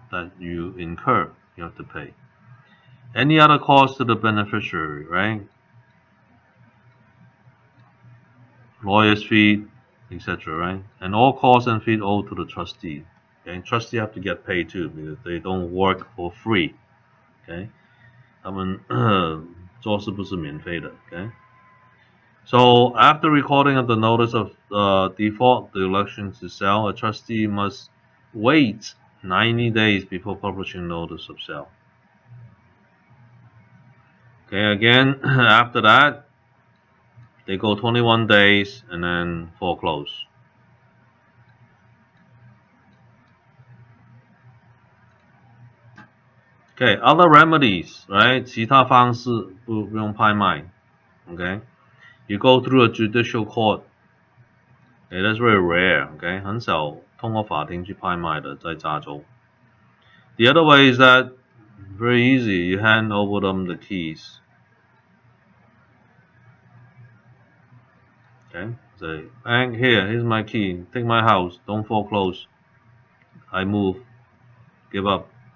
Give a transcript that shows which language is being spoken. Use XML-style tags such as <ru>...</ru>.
<en>That you incur, you have to pay. Any other cost to the beneficiary, right? Lawyer's fee, etc., right? And all costs and fees owed to the trustee. Okay, and trustee have to get paid too because they don't work for free.</en> <zh>Okay, 他们做事不是免费的。</zh> <en>Okay, so after recording of the notice of default, the election to sell, a trustee must wait 90 days before publishing notice of sale. Okay, again, after that, they go 21 days and then foreclose. Okay, other remedies, right?</en> <zh>其他方式不用拍卖</zh> <en>Okay, you go through a judicial court. Okay, that's very rare.</en> <zh>Okay, 很少通过法庭去拍卖的，在加州。</zh> <en>The other way is that very easy. You hand over them the keys. Okay, say, bank, here's my key. Take my house. Don't foreclose. I move. Give up.</en>